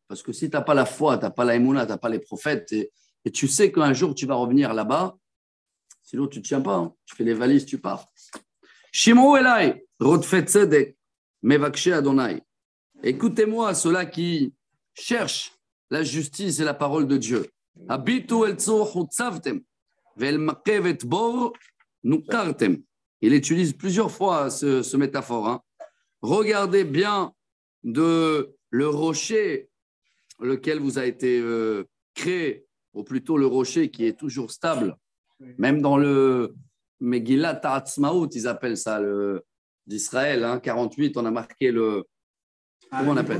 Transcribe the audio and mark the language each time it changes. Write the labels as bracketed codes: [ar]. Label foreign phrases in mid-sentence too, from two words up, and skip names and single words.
[fr] Parce que si tu n'as pas la foi, tu n'as pas la émouna, tu n'as pas les prophètes, et tu sais qu'un jour tu vas revenir là-bas, sinon tu ne tiens pas. Hein. Tu fais les valises, tu pars. [he] שמעו אלי רודפי צדק מבקשי אדני. [fr] Écoutez-moi, ceux-là qui cherchent la justice et la parole de Dieu. [he] הביטו אל צור חצבתם ואל מקבת בור נקרתם. [fr] Il utilise plusieurs fois ce métaphore. Hein. Regardez bien le rocher lequel vous a été créé, ou plutôt le rocher qui est toujours stable. Même dans le Megillat Ha'atzmaut, ils appellent ça d'Israël, hein, 48, on a marqué comment on appelle?